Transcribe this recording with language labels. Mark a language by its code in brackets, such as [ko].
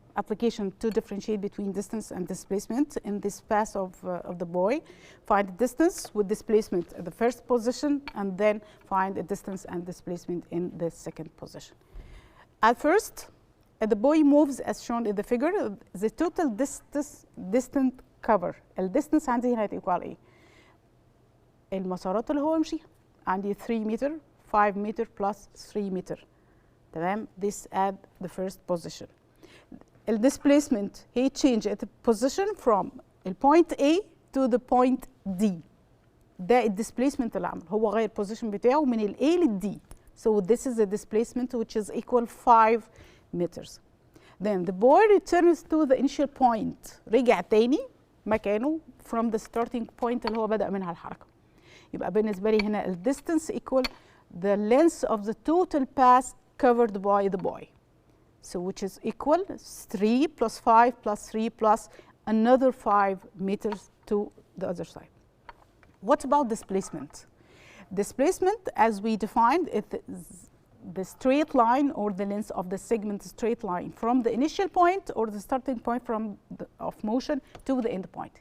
[en] application to differentiate between distance and displacement in this pass of the boy. Find the distance with displacement at the first position, and then find the distance and displacement in the second position. At first, the boy moves as shown in the figure. The total distant cover. [ar] الديستنس عندي هنا هتيكوال ايه؟ المسارات اللي هو مشيها. عندي 3 متر 5 متر plus 3 متر. تمام؟ [en] This at the first position. The displacement he changed at the position from the point A to the point D. [ar] ده الديسبليسمنت اللي عمله، هو غير position بتاعه من ال A لل D. [en] So this is the displacement which is equal 5 meters. Then the boy returns to the initial point. [ar] رجع تاني مكانه [en] from the starting point [ar] اللي هو بدأ منها الحركة. يبقى بالنسبة لي هنا ال [en] distance equal the length of the total path covered by the boy. So which is equal 3 plus 5 plus 3 plus another 5 meters to the other side. What about displacement? Displacement, as we defined, it is the straight line or the length of the segment straight line from the initial point or the starting point of motion to the end point.